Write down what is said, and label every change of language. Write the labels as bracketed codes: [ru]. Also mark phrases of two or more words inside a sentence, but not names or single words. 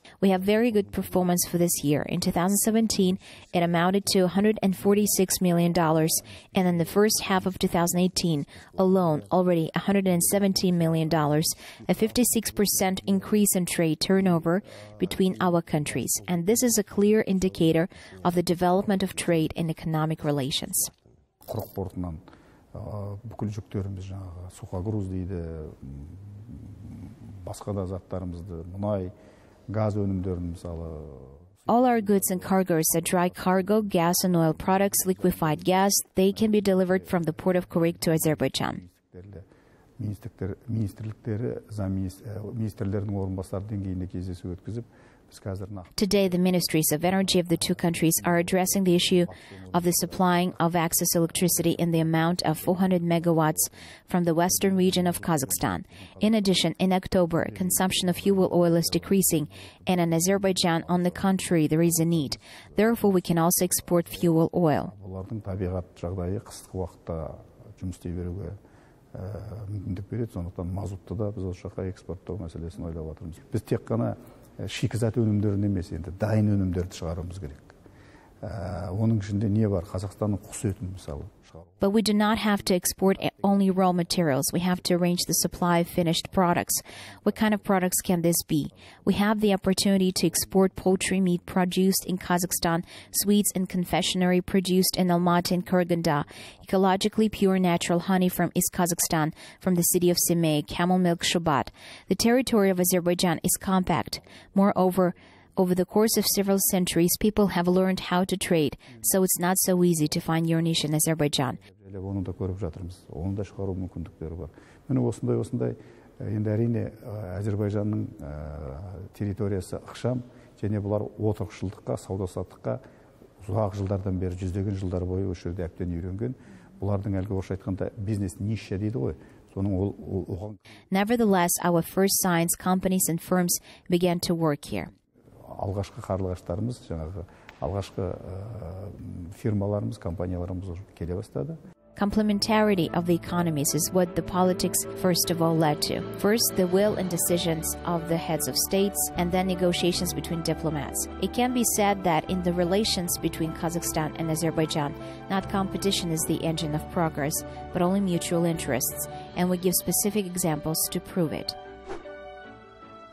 [en] We have very good performance for this year. In 2017, it amounted to $146 million, and in the first half of 2018 alone, already $117 million, a 56% increase in trade turnover between our countries. And this is a clear indicator of the development of trade and economic relations. [kk] Құрық портынан бүкіл жүктеріміз жаңағы сухогруз дейді, басқа да заттарымызды, мұнай, газ өнімдерін мысалы. [en] All our goods and cargoes are dry cargo, gas and oil products, liquefied gas. They can be delivered from the port of Kurik to Azerbaijan. [kk] Министрлердің орынбасары деңгейінде кездесу өткізіп, [en] Today, the ministries of energy of the two countries are addressing the issue of the supplying of excess electricity in the amount of 400 megawatts from the western region of Kazakhstan. In addition, in October, consumption of fuel oil is decreasing, and in Azerbaijan, on the contrary, there is a need. Therefore, we can also export fuel oil. [kk] Олардың табиғат жағдайы қысқы уақытта жұмыс істей беруге мүмкіндік береді. Сондықтан мазутты да біз осы жаққа экспорттау мәселесін ойлап отырмыз. Біз тек қана шикізат өнімдерін емес, енді дайын өнімдерді шығаруымыз керек. Оның ішінде не бар? Қазақстанның құс етін мысалы. [en] But we do not have to export only raw materials. We have to arrange the supply of finished products. What kind of products can this be? We have the opportunity to export poultry meat produced in Kazakhstan, sweets and confectionery produced in Almaty and Karaganda, ecologically pure natural honey from East Kazakhstan, from the city of Semey, camel milk Shubat. The territory of Azerbaijan is compact. Moreover, over the course of several centuries, people have learned how to trade, so it's not so easy to find your niche in Azerbaijan. [kk] Оны да көріп жатырмыз. Оны да шығару мүмкіндіктері бар. Міне осындай, енді әрине Азербайжанның территориясы ықшам, және бұлар отырықшылдыққа, сауда-саттыққа ұзақ жылдардан бері, жүздеген жылдар бойы осы жерде әбден үйренген. Бұлардың әлгі орысша айтқанда [ru] бизнес ниша [kk] дейді ғой. [en] Nevertheless, our first science companies and firms began to work here. [kk] Алғашқы қарлығаштарымыз, жаңағы алғашқы фирмаларымыз, компанияларымыз келе бастады. [en] Complementarity of the economies is what the politics first of all led to. First, the will and decisions of the heads of states, and then negotiations between diplomats. It can be said that in the relations between Kazakhstan and Azerbaijan, not competition is the engine of progress, but only mutual interests, and we give specific examples to prove it.